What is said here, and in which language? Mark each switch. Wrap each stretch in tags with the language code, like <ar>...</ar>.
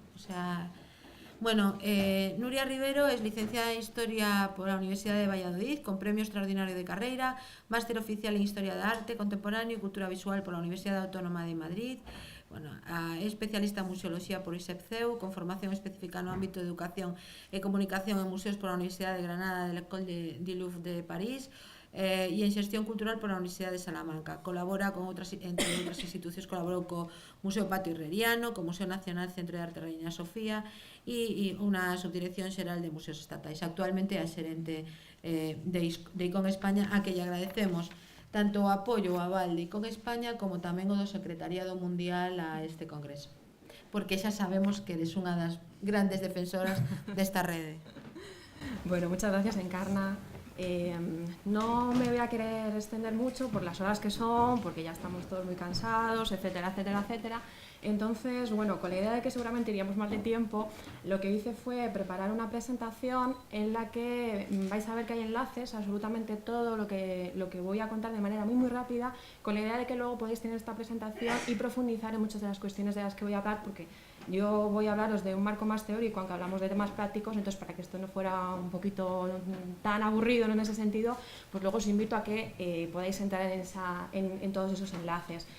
<es>O sea, bueno, Nuria Rivero es licenciada en Historia por la Universidad de Valladolid, con premio extraordinario de carrera, máster oficial en Historia de Arte Contemporáneo y Cultura Visual por la Universidad Autónoma de Madrid.</es> <gl>Bueno, é especialista en Museoloxía por ISEPCEU, con formación específica no ámbito de Educación e Comunicación en Museos por la Universidad de Granada de l'École du Louvre de París, e en Xestión Cultural pola Universidade de Salamanca. Colabora con entre outras institucións, colaborou co Museo Patio Herreriano, co Museo Nacional Centro de Arte Reina Sofía e unha subdirección xeral de museos estatais. Actualmente é a xerente de ICON España, a que lle agradecemos tanto o apoio o aval de ICON España como tamén o do Secretariado Mundial a este congreso, porque xa sabemos que eres unha das grandes defensoras desta rede.</gl> <es>Bueno, muchas gracias, Encarna. No me voy a querer extender mucho por las horas que son, porque ya estamos todos muy cansados, etcétera, etcétera, etcétera. Entonces, bueno, con la idea de que seguramente iríamos mal de tiempo, lo que hice fue preparar una presentación en la que vais a ver que hay enlaces a absolutamente todo lo que voy a contar de manera muy rápida, con la idea de que luego podéis tener esta presentación y profundizar en muchas de las cuestiones de las que voy a hablar, porque yo voy a hablaros de un marco más teórico, aunque hablamos de temas prácticos, entonces para que esto no fuera un poquito tan aburrido en ese sentido, pues luego os invito a que podáis entrar en todos esos enlaces.</es>